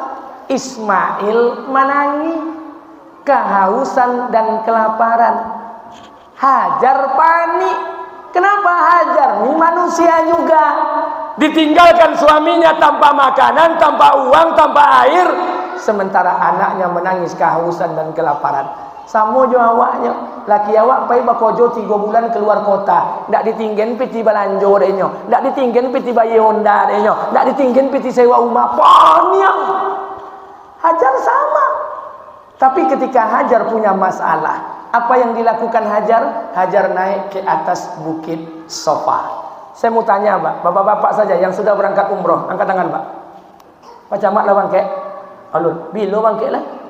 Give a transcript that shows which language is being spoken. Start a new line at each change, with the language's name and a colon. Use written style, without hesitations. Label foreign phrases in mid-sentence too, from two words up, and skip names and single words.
Indonesian: Ismail menangis, kehausan dan kelaparan. Hajar panik. Kenapa Hajar? Ini manusia juga. ditinggalkan suaminya tanpa makanan, tanpa uang, tanpa air, sementara anaknya menangis kehausan dan kelaparan.
Minangkabau: Sama jo awaknya, laki awak pai bakojo 3 bulan keluar kota, ndak ditinggen piti balanjo denyo, ndak ditinggen piti bayi Honda denyo, ndak ditinggen piti sewa rumah ponyang.
Indonesian: Hajar sama. Tapi ketika Hajar punya masalah, apa yang dilakukan Hajar? Hajar naik ke atas bukit Safa. Saya mau tanya, Pak, bapak-bapak saja yang sudah berangkat umroh, angkat tangan, Pak.
Minangkabau: Pak Camat lah bangke. Alun, bilo bangke lah.